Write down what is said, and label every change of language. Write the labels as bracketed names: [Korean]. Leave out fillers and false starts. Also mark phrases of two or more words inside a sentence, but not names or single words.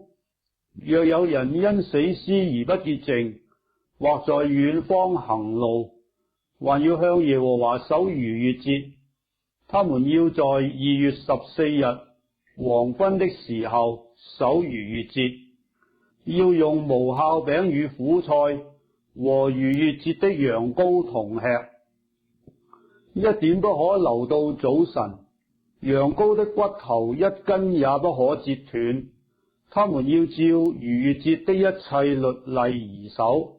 [Chinese] 若有人因死屍而不潔淨，或在遠方行路，還要向耶和華守逾越節，他們要在2月14日黃昏的時候守逾越節，要用無酵餅與苦菜和逾越節的羊羔同吃，一點不可留到早晨。羊羔的骨頭一根也不可折斷。他們要照逾越節的一切律例而守。